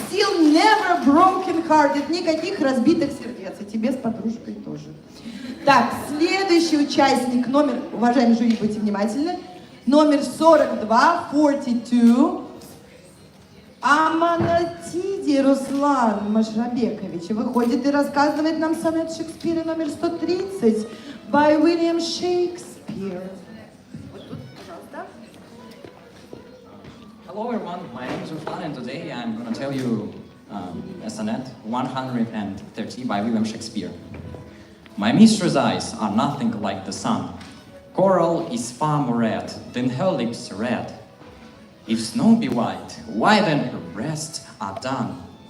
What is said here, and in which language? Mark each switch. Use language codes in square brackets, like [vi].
[en] Still never broken-hearted. [ru] Никаких разбитых сердец. И тебе с подружкой тоже. Так, следующий участник, номер, уважаемые жюри, будьте внимательны, номер 42, 42, Аманатиди Руслан Машрабекович выходит и рассказывает нам сонет Шекспира номер 130 [en] by William Shakespeare. Hello everyone, my name is Ruslan and today I'm going to tell you a sonnet 130 by William Shakespeare. My mistress' eyes are nothing like the sun. Coral is far more red than her lips red. If snow be white, why then her breasts are dun?